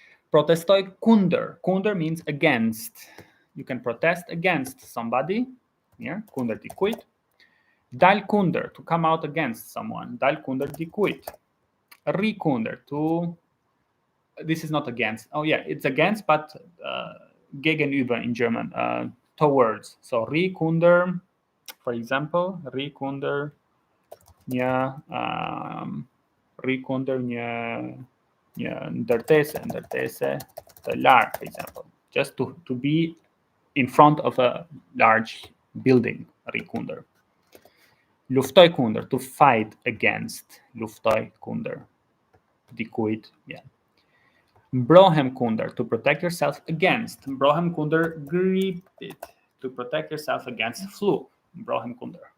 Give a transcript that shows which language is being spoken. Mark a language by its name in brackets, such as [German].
[Albanian] Protestoj kundër. [English] Kundër means against. You can protest against somebody. Here, [Albanian] kundër dikujt. Dal kundër, [English] to come out against someone. [Albanian] Dal kundër dikujt. Ri kundër, [English] to... This is not against. Oh yeah, it's against, but gegenüber in German, towards. [Albanian] So ri kundër, [English] for example, [Albanian] ri kundër një ndërtese të lartë, for example. [English] Just to be in front of a large building, ri kundër. [Albanian] Luftoj kundër, [English] to fight against. [Albanian] Luftoj kundër. Dikujt, yeah. [English] Mbrohem kundër, to protect yourself against. [Albanian] Mbrohem kundër gripit, [English] to protect yourself against flu. [Albanian] Mbrohem kundër.